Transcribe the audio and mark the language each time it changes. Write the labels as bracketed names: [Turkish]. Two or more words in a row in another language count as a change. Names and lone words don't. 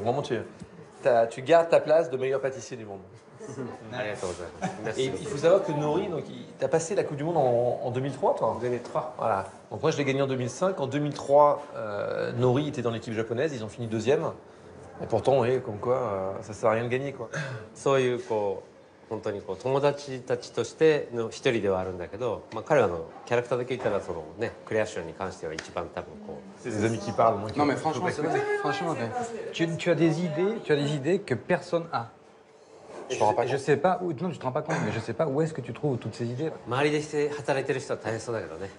[French] Vraiment, tu gardes ta place de meilleur pâtissier du monde. Et il faut savoir que Nori, tu as passé la Coupe du Monde en 2003, toi? En 2003. Voilà. Donc moi, je l'ai gagné en 2005. En 2003, Nori était dans l'équipe japonaise. Ils ont fini deuxième. Et pourtant, oui, comme quoi, ça ne sert à rien de gagner, quoi. [Japanese] 本当にこう友達たちとしての一人ではあるんだけど、まあ、彼らのキャラクターだけ言ったらそのねクレアションに関しては一番多分こう。 [French] C'est des amis qui parlent. Non mais franchement, franchement, tu as des idées que personne a. Je sais pas où, non, tu te rends pas compte, mais je sais pas où est-ce que tu trouves toutes ces idées. [Japanese] 周りでして働いてる人は大変そうだけどね。